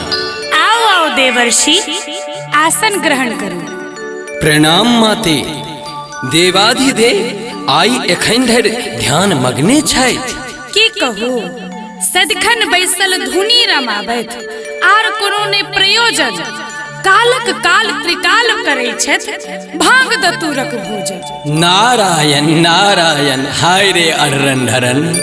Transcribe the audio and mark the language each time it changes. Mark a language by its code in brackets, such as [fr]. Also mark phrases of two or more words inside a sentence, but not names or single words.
[mai] आओ आओ देवर्षि, आसन ग्रहण करू। प्रणाम माते। देवाधिदेव आई एखन धरि ध्यान मग्ने छथि। की कहू, सदिखन बैसल धुनी रमाबैत आर कोनो ने प्रयोजन। कालक काल त्रिकाल करै छथि, भांग दतूरक भोजन। नारायण नारायण। हाय रे अरन धरन।